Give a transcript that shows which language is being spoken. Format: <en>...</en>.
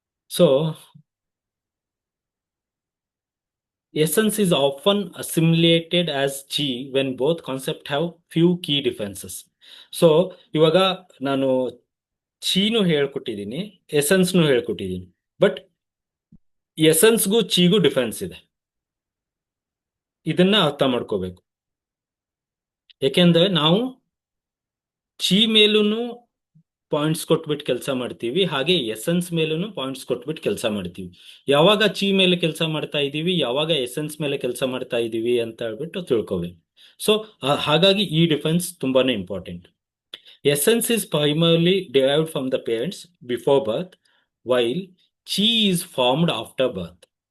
<en>So essence is often assimilated as chi when both concepts have few key differences.</en> <kn>So ಇವಾಗ ನಾನು ಚೀನು ಹೇಳ್ಕೊಟ್ಟಿದ್ದೀನಿ, ಎಸೆನ್ಸ್ನು ಹೇಳ್ಕೊಟ್ಟಿದ್ದೀನಿ, but ಎಸೆನ್ಸ್ಗೂ ಚೀಗೂ difference ಇದೆ. ಇದನ್ನ ಅರ್ಥ ಮಾಡ್ಕೋಬೇಕು. ಯಾಕೆಂದ್ರೆ ನಾವು ಚೀ ಮೇಲೂ ಪಾಯಿಂಟ್ಸ್ ಕೊಟ್ಬಿಟ್ಟು ಕೆಲಸ ಮಾಡ್ತೀವಿ, ಹಾಗೆ ಎಸೆನ್ಸ್ ಮೇಲೂ ಪಾಯಿಂಟ್ಸ್ ಕೊಟ್ಬಿಟ್ಟು ಕೆಲಸ ಮಾಡ್ತೀವಿ. ಯಾವಾಗ ಚೀ ಮೇಲೆ ಕೆಲಸ ಮಾಡ್ತಾ ಇದ್ದೀವಿ, ಯಾವಾಗ ಎಸೆನ್ಸ್ ಮೇಲೆ ಕೆಲಸ ಮಾಡ್ತಾ ಇದ್ದೀವಿ ಅಂತ ಹೇಳ್ಬಿಟ್ಟು ತಿಳ್ಕೋಬೇಕು. ಸೊ ಹಾಗಾಗಿ ಈ ಡಿಫರೆನ್ಸ್ ತುಂಬಾನೇ important.</kn> <en>Essence is primarily derived from the parents before birth, while chi is formed after birth.</en>